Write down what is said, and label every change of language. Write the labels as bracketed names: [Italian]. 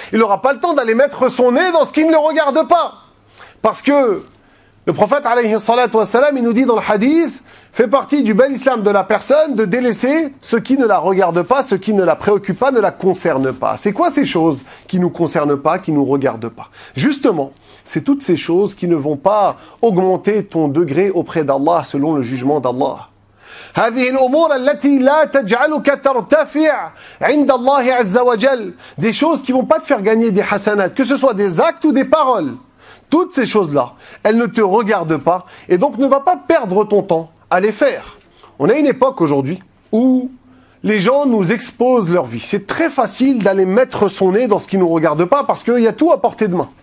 [French] Il n'aura pas le temps d'aller mettre son nez dans ce qui ne le regarde pas. Parce que le prophète, alayhi salatu wassalam, il nous dit dans le hadith, fait partie du bel islam de la personne de délaisser ce qui ne la regarde pas, ce qui ne la préoccupe pas, ne la concerne pas. C'est quoi ces choses qui ne nous concernent pas, qui ne nous regardent pas? Justement, c'est toutes ces choses qui ne vont pas augmenter ton degré auprès d'Allah selon le jugement d'Allah. [Arabic] هذه الأمور التي لا تجعلك ترتفع عند الله عز وجل. [French] Des choses qui vont pas te faire gagner des hasanat, que ce soit des actes ou des paroles. Toutes ces choses-là, elles ne te regardent pas et donc ne va pas perdre ton temps à les faire. On a une époque aujourd'hui où les gens nous exposent leur vie. C'est très facile d'aller mettre son nez dans ce qui ne nous regarde pas parce qu'il y a tout à portée de main.